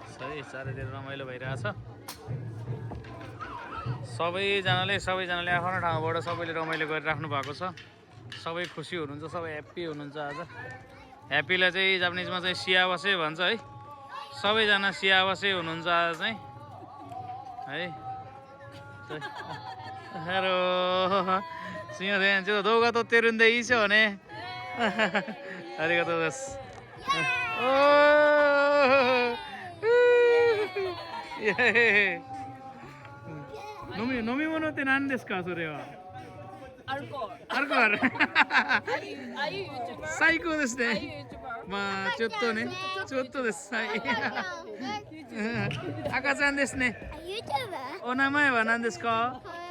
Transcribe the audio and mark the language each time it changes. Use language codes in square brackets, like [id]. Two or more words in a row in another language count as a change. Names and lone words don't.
[ne] है चारैतिर रमाइलो भइरहेछ सबैजनाले आफ्नो ठाउँबाट सबैले रमाइलो गरिराख्नु भएको छ सबै खुसी हुनुहुन्छ सबै ह्याप्पी हुनुहुन्छ आज ह्याप्पीलाई चाहिँ जापानिजमा चाहिँ सियावासे भन्छ है सबैजना सियावासे हुनुहुन्छ आज चाहिँ है हेलो सिंहदेन चाहिँ दोगा त तेरुन्दै छ भने [ja] ありがとうです飲み物って何ですかそれはアルコール最高ですねまあちょっとですはい赤ちゃんですねお名前は何ですか